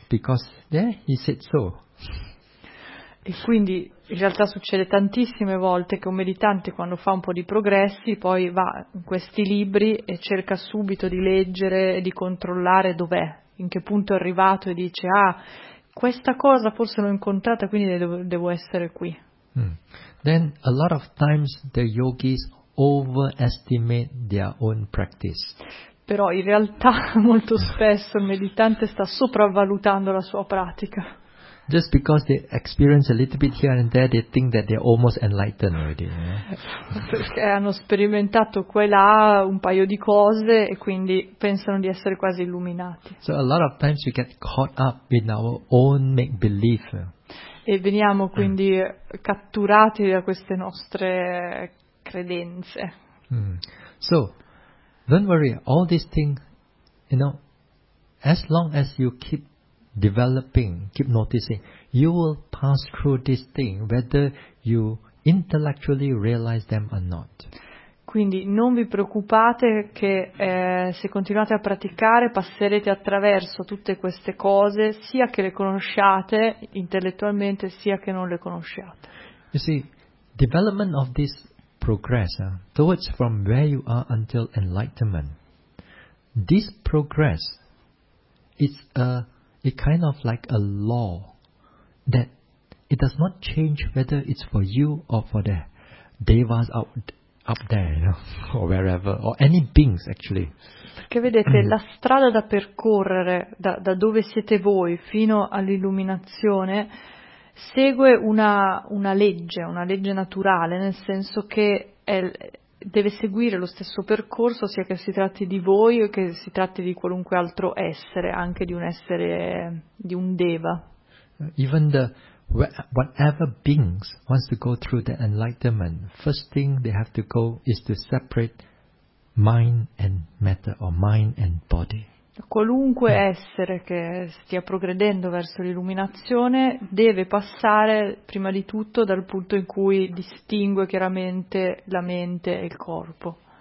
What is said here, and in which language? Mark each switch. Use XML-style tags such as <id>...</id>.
<en>Because there, he said so.</en> <it>E quindi in realtà succede tantissime volte che un meditante quando fa un po' di progressi poi va in questi libri e cerca subito di leggere e di controllare dov'è, in che punto è arrivato e dice ah, questa cosa forse l'ho incontrata, quindi devo essere qui.</it> <en>Then a lot of times the yogis overestimate their own practice.</en> <it>Però in realtà molto spesso il meditante sta sopravvalutando la sua pratica.</it> <en>Just because they experience a little bit here and there, they think that they're almost enlightened already. You know?</en> <it>Perché hanno sperimentato qua e là un paio di cose e quindi pensano di essere quasi illuminati.</it> <en>So a lot of times we get caught up in our own make-believe.</en> <it>E veniamo quindi catturati da queste nostre credenze.</it> <en>So, don't worry, all these things, you know, as long as you keep developing, keep noticing, you will pass through this thing whether you intellectually realize them or not.</en> <it>Quindi non vi preoccupate che se continuate a praticare passerete attraverso tutte queste cose, sia che le conosciate intellettualmente, sia che non le conosciate.</it> <en>You see, development of this progress, towards from where you are until enlightenment, this progress is a kind of like a law that it does not change whether it's for you or for the devas up there, you know, or wherever, or any beings actually.</en> <it>Perché vedete, la strada da percorrere da dove siete voi fino all'illuminazione segue una legge naturale, nel senso che deve seguire lo stesso percorso sia che si tratti di voi o che si tratti di qualunque altro essere, anche di un essere, di un deva.</it> <en>Even the whatever beings wants to go through the enlightenment, first thing they have to go is to separate mind and matter, or mind and body.</en> <it>Qualunque essere che stia progredendo verso l'illuminazione deve passare prima di tutto dal punto in cui distingue chiaramente la mente e il corpo.</it>